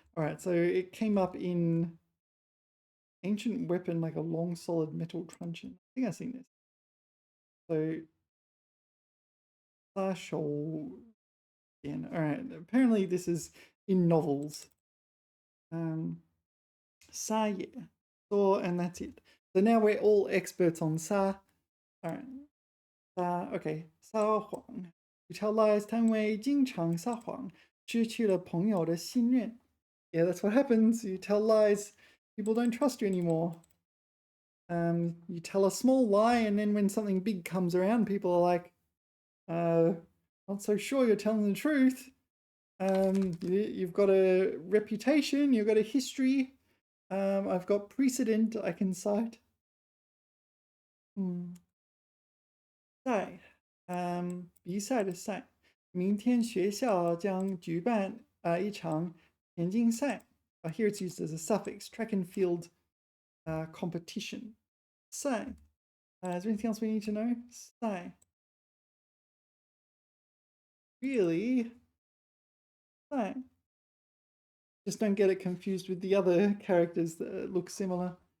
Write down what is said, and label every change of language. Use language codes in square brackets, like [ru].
[en] All right, so it came up in ancient weapon like a long solid metal truncheon. I think I've seen this. So 杀手锏. All right, apparently this is in novels. 沙野 so and that's it. So now we're all experts on sa. All right. Okay. [zh] 撒谎 [en] to tell lies [zh] 摊位经常撒谎失去了朋友的信任 [en] Yeah, that's what happens. You tell lies, people don't trust you anymore. You tell a small lie, and then when something big comes around, people are like, not so sure you're telling the truth. You've got a reputation, you've got a history. I've got precedent I can cite. [zh] 赛，比赛的赛。明天学校将举办一场田径赛。 [en] Here it's used as a suffix, track and field competition. [zh] 赛。 [en] Is there anything else we need to know? [zh] 赛。 [en] Really? 赛. Just don't get it confused with the other characters that look similar.